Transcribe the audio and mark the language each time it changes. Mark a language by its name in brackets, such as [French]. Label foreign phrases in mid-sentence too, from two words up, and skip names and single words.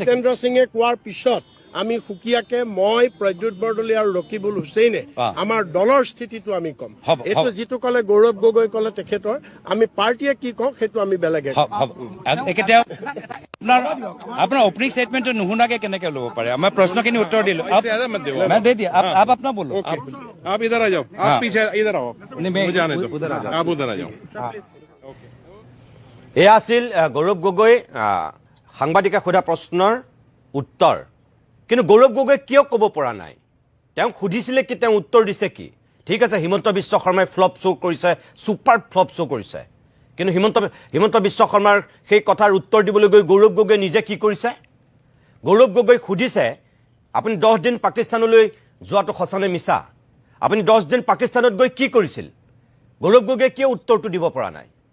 [Assamese] জিতেন্দ্ৰ সিঙে কোৱাৰ পিছত আমি সুকীয়াকে মই প্ৰদ্যুৎ বৰদলৈ আৰু ৰকিবুল হুছেইনে আমাৰ দলৰ স্থিতিটো আমি কম হ'ব, এইটো হ'ব। যিটো ক'লে গৌৰৱ গগৈ ক'লে তেখেতৰ আমি পাৰ্টীয়ে কি কওঁ সেইটো আমি বেলেগে হ'ব হ'ব একেতিয়া আপোনাৰ [English] opening statement [Assamese] নুশুনাকে কেনেকে ল'ব পাৰে আমাৰ প্ৰশ্নখিনি উত্তৰ দিলো [Hindi] मैं दे दिया आप अपना बोलो आप इधर आ जाओ आप पीछे इधर आओ नहीं, मैं मुझे आने दो उधर आ जाओ। आप उधर आ जाओ [Assamese] এয়া আছিল গৌৰৱ গগৈ সাংবাদিকে সোধা প্ৰশ্নৰ উত্তৰ কিন্তু গৌৰৱ গগৈ কিয় ক'ব পৰা নাই তেওঁক সুধিছিলে কি তেওঁ উত্তৰ দিছে কি ঠিক আছে হিমন্ত বিশ্ব শৰ্মাই [English] flop show' [Assamese] কৰিছে [English] super flop show' [Assamese] কৰিছে কিন্তু হিমন্ত বিশ্ব শৰ্মাৰ সেই কথাৰ উত্তৰ দিবলৈ গৈ গৌৰৱ গগৈ নিজে কি কৰিছে গৌৰৱ গগৈ সুধিছে আপুনি 10 দিন পাকিস্তানলৈ যোৱাটো সঁচানে মিছা আপুনি 10 দিন পাকিস্তানত গৈ কি কৰিছিল গৌৰৱ গগৈ কিয় উত্তৰটো দিব পৰা নাই